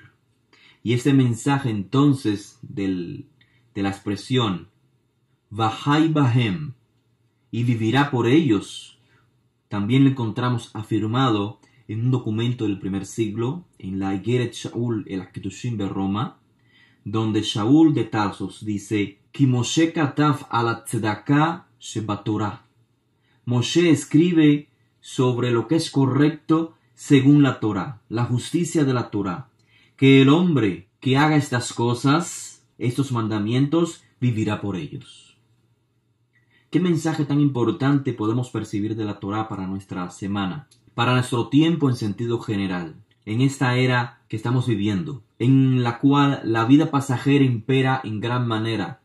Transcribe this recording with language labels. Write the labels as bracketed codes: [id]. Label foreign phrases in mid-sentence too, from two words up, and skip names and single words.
[es] Y este mensaje entonces de la expresión [he] וחי בהם, [es] y vivirá por ellos, también lo encontramos afirmado en un documento del primer siglo, en la Igeret Shaul el Ketushim de Roma, donde Shaul de Tarsos dice [he] כי משה כתב על הצדקה שבתורה. [es] Moshe escribe sobre lo que es correcto según la Torah, la justicia de la Torah, que el hombre que haga estas cosas, estos mandamientos, vivirá por ellos. ¿Qué mensaje tan importante podemos percibir de la Torah para nuestra semana, para nuestro tiempo en sentido general, en esta era que estamos viviendo, en la cual la vida pasajera impera en gran manera?